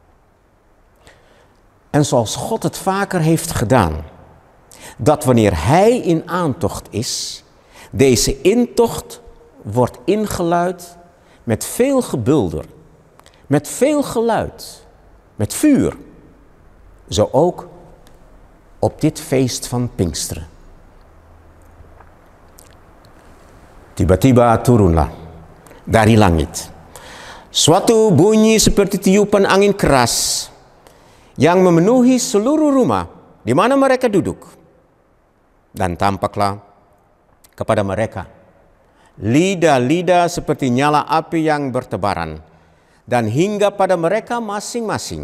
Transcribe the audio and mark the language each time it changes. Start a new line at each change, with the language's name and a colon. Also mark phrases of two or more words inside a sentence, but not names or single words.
Dutch: En zoals God het vaker heeft gedaan, dat wanneer Hij in aantocht is, deze intocht wordt ingeluid met veel gebulder, met veel geluid, met vuur. Zo ook op dit feest van Pinksteren.
Indonesian: Tiba-tiba turunlah dari langit suatu bunyi seperti tiupan angin keras yang memenuhi seluruh rumah di mana mereka duduk. Dan tampaklah kepada mereka lidah-lidah seperti nyala api yang bertebaran dan hingga pada mereka masing-masing.